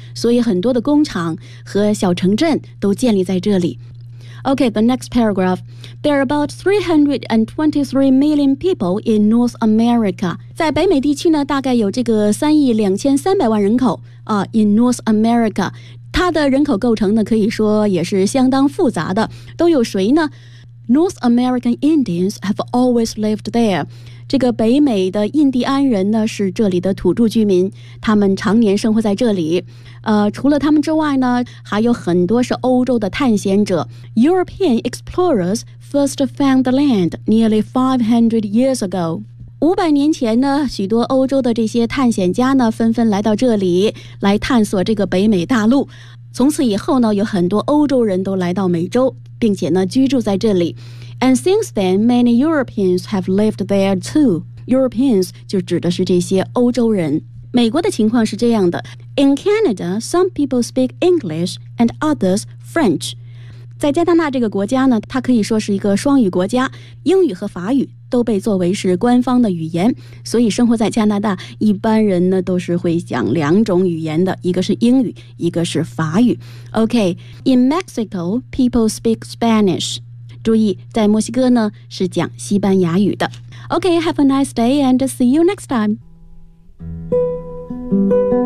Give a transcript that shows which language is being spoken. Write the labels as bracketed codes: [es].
[zh] 所以很多的工厂和小城镇都建立在这里。 [en] Okay, the next paragraph. There are about 323 million people in North America. [zh] 在北美地区呢，大概有这个3.23亿人口啊。 [en] In North America, [zh] 它的人口构成呢，可以说也是相当复杂的。都有谁呢？ [en] North American Indians have always lived there. [zh] 这个北美的印第安人呢，是这里的土著居民，他们常年生活在这里。除了他们之外呢，还有很多是欧洲的探险者。 [en] European explorers first found the land nearly 500 years ago. [zh] 500年前呢，许多欧洲的这些探险家呢，纷纷来到这里，来探索这个北美大陆。从此以后呢，有很多欧洲人都来到美洲，并且呢，居住在这里。 [en] And since then, many Europeans have lived there too. [zh] Europeans 就指的是这些欧洲人。美国的情况是这样的， [en] In Canada, some people speak English and others French. [zh] 在加拿大这个国家呢，它可以说是一个双语国家，英语和法语都被作为是官方的语言，所以生活在加拿大一般人呢都是会讲两种语言的，一个是英语，一个是法语。 [en] OK, In Mexico, people speak Spanish. [zh] 注意在墨西哥呢是讲西班牙语的。 [en] OK, have a nice day and see you next time. Thank you.